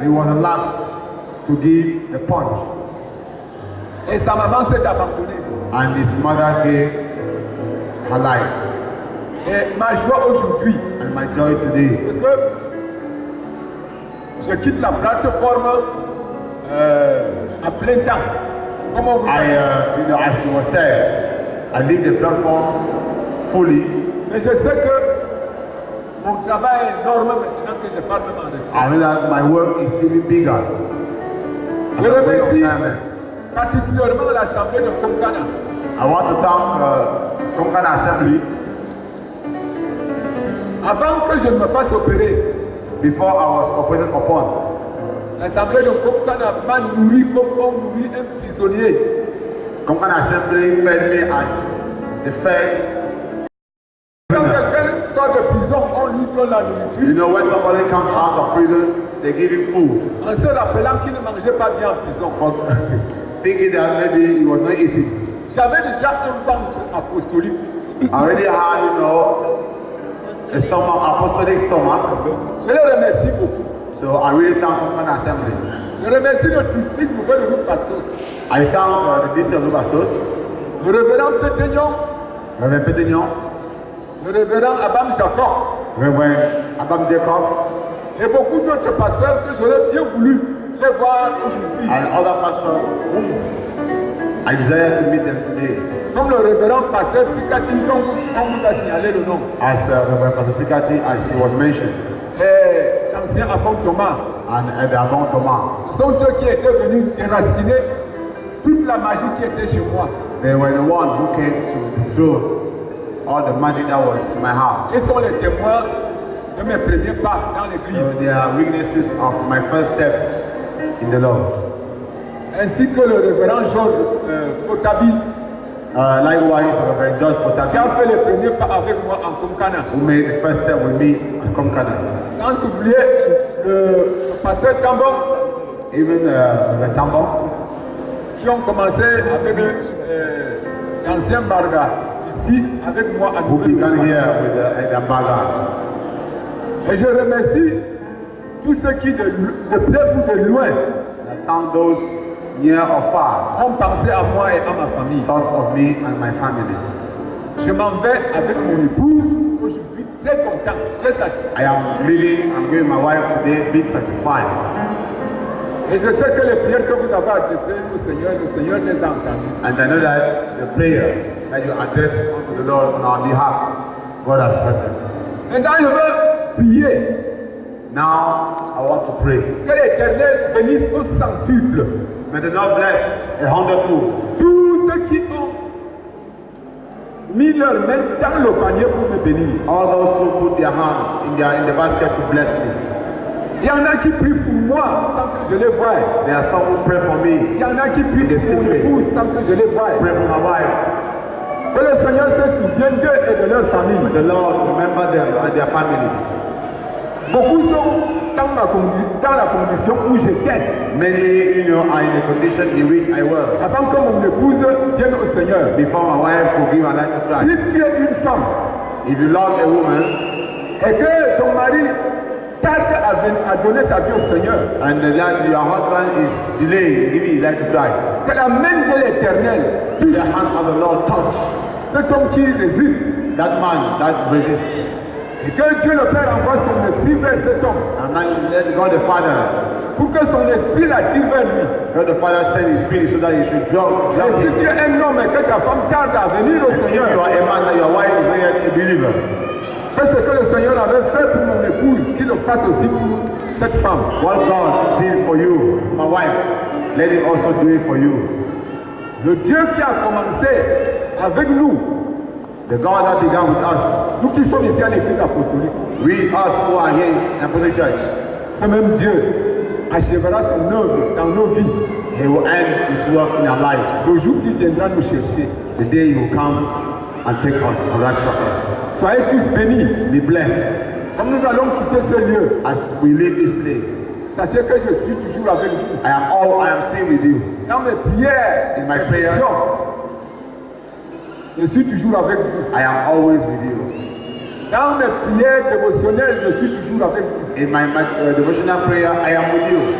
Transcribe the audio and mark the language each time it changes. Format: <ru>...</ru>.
<en>He was the last to give the punch.</en> <fr>Et sa maman s'est abandonnée.</fr> <en>And his mother gave her life.</en> <fr>Et ma joie aujourd'hui,</fr> <en>And my joy today,</en> <fr>c'est que je quitte la plateforme à plein temps. Comment vous savez?</fr> <en>as you were said, I leave the platform fully.</en> <fr>Mais je sais que mon travail est énorme maintenant que je parle même en retraite.</fr> <en>I know that my work is even bigger.</en> <fr>Je remercie particulièrement l'Assemblée de Konkana.</fr> <en>I want to thank Konkana Assembly.</en> <fr>Avant que je ne me fasse opérer,</fr> <en>Before I was operated upon,</en> <fr>L'assemblée de Komkana m'a nourri comme on nourrit un prisonnier.</fr> <en>Komkana Assembly fed me as the fed.</en> <fr>Quand quelqu'un sort de prison, on lui donne la nourriture.</fr> <en>You know, when somebody comes out of prison, they give him food.</en> <fr>En se rappelant qu'il ne mangeait pas bien en prison.</fr> <en>For thinking that maybe he was not eating.</en> <fr>J'avais déjà un ventre apostolique.</fr> <en>I already had, you know, a stomach, apostolic stomach.</en> <fr>Je les remercie beaucoup.</fr> <en>So I really thank Komkana Assembly.</en> <fr>Je remercie le district nouvel de Pastos.</fr> <en>I thank the district of Pastos.</en> <fr>Le révérend Pétignon.</fr> <en>Reverend Pétignon.</en> <fr>Le révérend Abam Jacob.</fr> <en>Reverend Abam Jacob.</en> <fr>Et beaucoup d'autres pasteurs que j'aurais bien voulu les voir aujourd'hui.</fr> <en>And other pastors whom I desire to meet them today.</en> <fr>Comme le révérend pasteur Sikati, dont on vous a signalé le nom.</fr> <en>As Reverend Pastor Sikati, as he was mentioned.</en> <fr>Et l'ancien Abam Thomas.</fr> <en>And the Abam Thomas.</en> <fr>Ce sont eux qui étaient venus déraciner toute la magie qui était chez moi.</fr> <en>They were the one who came to destroy all the magic that was in my house.</en> <fr>Ils sont les témoins de mes premiers pas dans l'église.</fr> <en>So they are witnesses of my first step in the Lord.</en> <fr>Ainsi que le révérend Georges Fotabi.</fr> <en>Likewise, Reverend George Fotabi.</en> <fr>Qui a fait les premiers pas avec moi en Komkana.</fr> <en>Who made the first step with me in Komkana.</en> <fr>Sans oublier le pasteur Tambon.</fr> <en>Even Reverend Tambon.</en> <fr>Qui ont commencé avec l'ancien Barga. Ici, avec moi à</fr> <en>Who began here with the Baga.</en> <fr>Et je remercie tous ceux qui, de près ou de loin,</fr> <en>I thank those near or far</en> <fr>ont pensé à moi et à ma famille.</fr> <en>Thought of me and my family.</en> <fr>Je m'en vais avec mon épouse aujourd'hui très content, très satisfait.</fr> <en>I am leaving, I'm going with my wife today, being satisfied.</en> <fr>Et je sais que les prières que vous avez adressées au Seigneur, le Seigneur les a entendues.</fr> <en>And I know that the prayer that you addressed unto the Lord on our behalf, God has heard them.</en> <fr>Maintenant, je veux prier.</fr> <en>Now, I want to pray.</en> <fr>Que l'Éternel bénisse au centuple.</fr> <en>May the Lord bless a hundredfold.</en> <fr>Tous ceux qui ont mis leurs mains dans le panier pour me bénir.</fr> <en>All those who put their hand in the basket to bless me.</en> <fr>Il y en a qui prient pour moi sans que je les voie.</fr> <en>There are some who pray for me.</en> <fr>Il y en a qui prient pour mon épouse sans que je les voie.</fr> <en>Pray for my wife.</en> <fr>Que le Seigneur se souvienne d'eux et de leur famille.</fr> <en>The Lord remember them and their families.</en> <fr>Beaucoup sont dans la condition où j'étais.</fr> <en>Many, you know, are in the condition in which I was.</en> <fr>Avant que mon épouse vienne au Seigneur.</fr> <en>Before my wife could give her life to Christ.</en> <fr>Si tu es une femme,</fr> <en>if you love a woman,</en> <fr>et que ton mari tarde à donner sa vie au Seigneur,</fr> <en>and that your husband is delaying giving his life to Christ,</en> <fr>que la main de l'Éternel touche</fr> <en>the hand of the Lord touch</en> <fr>cet homme qui résiste,</fr> <en>that man that resists,</en> <fr>et que Dieu le Père envoie son esprit vers cet homme,</fr> <en>and then let God the Father,</en> <fr>pour que son esprit l'attire vers lui.</fr> <en>God the Father send His Spirit so that He should draw</en> <fr>Et si</fr> <en>him.</en> <fr>tu es un homme et que ta femme tarde à venir au</fr> <en>If</en> <fr>Seigneur,</fr> <en>you are a man that your wife is not yet a believer,</en> <fr>fais ce que le Seigneur avait fait pour mon épouse, qu'il le fasse aussi pour cette femme.</fr> <en>what God did for you, my wife, let Him also do it for you.</en> <fr>Le Dieu qui a commencé avec nous,</fr> <en>The God that began with us,</en> <fr>nous qui sommes ici à l'église apostolique,</fr> <en>we us who are here in Apostolic Church,</en> <fr>ce même Dieu achèvera son œuvre dans nos vies.</fr> <en>He will end His work in our lives.</en> <fr>Le jour qu'il viendra nous chercher.</fr> <en>The day He will come and take us and rapture us.</en> <fr>Soyez tous bénis.</fr> <en>Be blessed.</en> <fr>Comme nous allons quitter ce lieu,</fr> <en>as we leave this place,</en> <fr>sachez que je suis toujours avec vous.</fr> <en>I am still with you.</en> <fr>Dans mes prières,</fr> <en>in my prayers,</en> <fr>je suis toujours avec vous.</fr> <en>I am always with you.</en> <fr>Dans mes prières dévotionnelles, je suis toujours avec vous.</fr> <en>In my devotional prayer, I am with you.</en>